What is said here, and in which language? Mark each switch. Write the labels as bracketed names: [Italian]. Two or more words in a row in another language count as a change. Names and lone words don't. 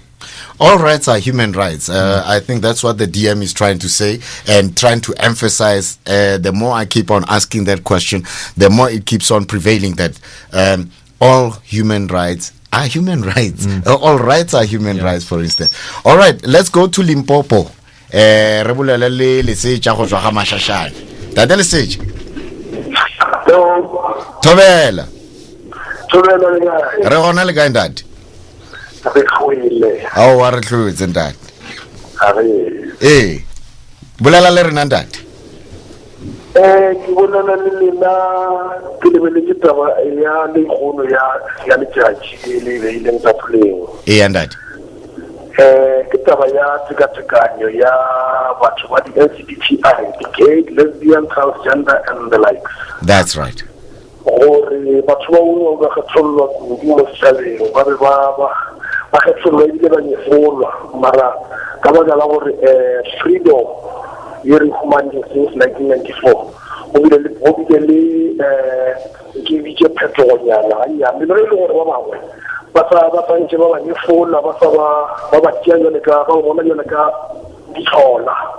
[English] All rights are human rights. I think that's what the DM is trying to say and trying to emphasize. The more I keep on asking that question, the more it keeps on prevailing that all human rights are human rights. All rights are human rights, for instance. All right, let's go to Limpopo. [Northern Sotho] Thobela re gona le kae ntate a o a re tlotse ntate bolela le rena ntate ke bonana le lena ke lebeletse taba ya lekgono ya letšatši le beileng tafoleng ntate ke taba ya tekatekanyo ya batho ba di-LGBTI, [English] the gay, lesbian, transgender and the likes. That's right. [Northern Sotho] Gore batho ba bangwe ba kgethollwa kudu mo setšhabeng ba be ba kgethollwa ebile ba nyefolwa mara ka baka la gore freedom ye re humaneng since 1994 o bile le ke bitse phetogonyana gannyane le le gore ba bangwe ba tsantse ba ba nyefola ba ba tia jone ka ba bona jone ka ditlhola